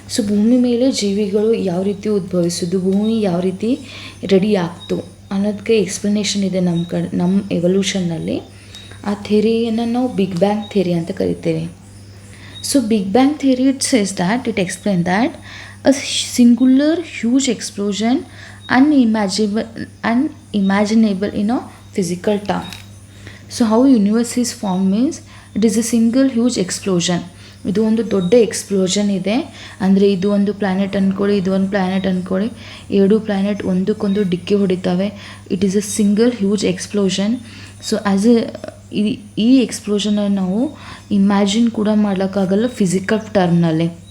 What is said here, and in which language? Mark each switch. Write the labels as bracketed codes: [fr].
[kn] ಭೂಮಿ ಮೇಲೆ ಜೀವಿಗಳು ಯಾವ ರೀತಿ ಉದ್ಭವಿಸೋದು, ಭೂಮಿ ಯಾವ ರೀತಿ ರೆಡಿ ಆಗ್ತು ಅನ್ನೋದಕ್ಕೆ ಎಕ್ಸ್ಪ್ಲನೇಷನ್ ಇದೆ ನಮ್ಮ ಎವಲ್ಯೂಷನ್ನಲ್ಲಿ. ಆ ಥಿಯರಿಯನ್ನು ನಾವು ಬಿಗ್ ಬ್ಯಾಂಗ್ ಥಿಯರಿ ಅಂತ ಕರಿತೇವೆ. [en] Big bang theory it says that it explain that a singular huge explosion unimaginable in a physical term. How universe is formed means it is a single huge explosion. [kn] ಇದು ಒಂದು ದೊಡ್ಡ explosion ಇದೆ. ಅಂದರೆ ಇದು ಒಂದು planet ಅಂದ್ಕೊಳ್ಳಿ, ಇದು ಒಂದು ಪ್ಲ್ಯಾನೆಟ್ ಅಂದ್ಕೊಳ್ಳಿ, ಎರಡು ಪ್ಲ್ಯಾನೆಟ್ ಒಂದಕ್ಕೊಂದು ಡಿಕ್ಕಿ ಹೊಡಿತವೆ. [en] It is a single huge explosion. As ಈ ಎಕ್ಸ್ಪ್ಲೋಷನನ್ನು [kn] ನಾವು ಇಮ್ಯಾಜಿನ್ ಕೂಡ ಮಾಡೋಕ್ಕಾಗಲ್ಲ [en] Physical ಟರ್ಮ್ನಲ್ಲಿ.